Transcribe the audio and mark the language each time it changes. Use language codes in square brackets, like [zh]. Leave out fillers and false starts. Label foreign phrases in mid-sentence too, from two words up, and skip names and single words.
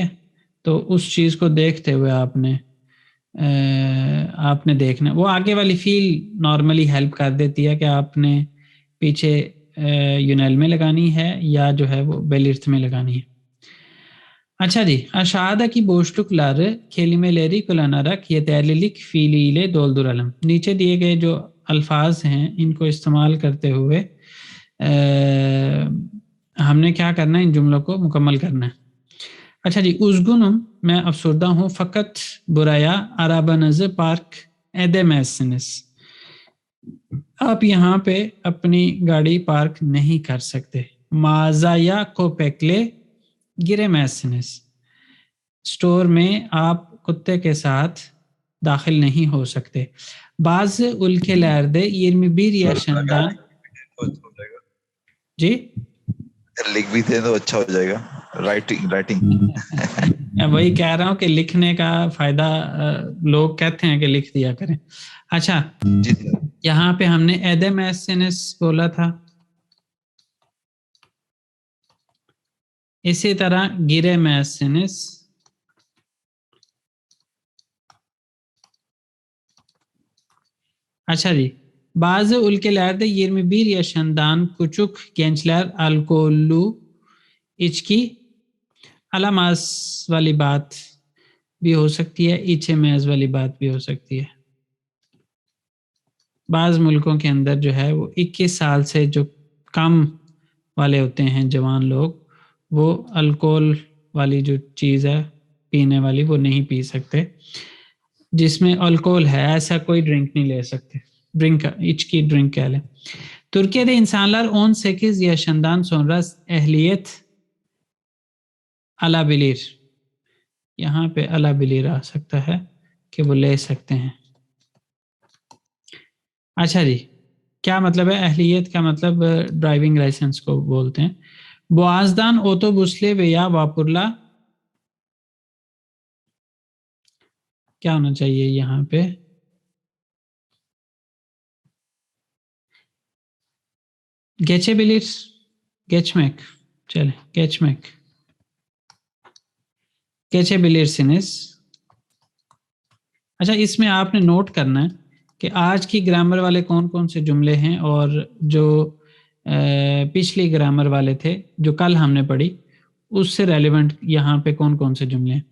[ur] تو اس چیز کو دیکھتے ہوئے آپ نے دیکھنا, وہ آگے والی فیل نارملی ہیلپ کر دیتی ہے کہ آپ نے پیچھے یونیل میں لگانی ہے یا جو ہے وہ بیلرس میں لگانی ہے. اچھا جی, [tr] aşağıdaki boşlukları kelimeleri kullanarak yeterlilik fiiliyle dolduralım. [ur] نیچے دیے گئے جو الفاظ ہیں ان کو استعمال کرتے ہوئے ہم نے کیا کرنا ہے, ان جملوں کو مکمل کرنا ہے. اچھا جی, üzgünüm میں افسردہ ہوں, [tr] fakat buraya arabanızı park edemezsiniz. [ur] آپ یہاں پہ اپنی گاڑی پارک نہیں کر سکتے. [tr] mağazaya köpekle giremezsiniz. [ur] اسٹور میں آپ کتے کے ساتھ داخل نہیں ہو سکتے. [tr] Bazı ülkelerde 21 yaşından [ur] تو اچھا ہو جائے گا. جی لکھ بھی دیں تو اچھا ہو جائے گا, رائٹنگ. وہی کہہ رہا ہوں کہ لکھنے کا فائدہ لوگ کہتے ہیں کہ لکھ دیا کریں. اچھا, جی سر, یہاں پہ ہم نے ایدم ایسنس بولا تھا, اسی طرح گرے میسنس, اچھا جی, [tr] bazı ülkelerde 21 yaşından küçük gençler alkollü içki alamaz [ur] والی بات بھی ہو سکتی ہے, içemez والی بات بھی ہو سکتی ہے. بعض ملکوں کے اندر جو ہے وہ 21 سال سے جو کم والے ہوتے ہیں جوان لوگ, وہ الکول والی جو چیز ہے پینے والی وہ نہیں پی سکتے. جس میں الکول ہے ایسا کوئی ڈرنک نہیں لے سکتے, ڈرنک içki ڈرنک keh لیں. [tr] Türkiye'de insanlar 18 yaşından sonra ehliyet alabilir. [ur] یہاں پہ alabilir آ سکتا ہے کہ وہ لے سکتے ہیں. اچھا جی, کیا مطلب ہے اہلیت کا مطلب [en] driving license [ur] کو بولتے ہیں. [tr] Boğaz'dan otobüsle veya vapurla [ur] کیا ہونا چاہیے یہاں پہ, [tr] geçebilir, geçmek, چلیں geçmek. geçebilirsiniz. [ur] اچھا اس میں آپ نے نوٹ کرنا ہے کہ آج کی گرامر والے کون کون سے جملے ہیں اور جو پچھلی گرامر والے تھے جو کل ہم نے پڑھی اس سے ریلیونٹ یہاں پہ کون کون سے جملے ہیں.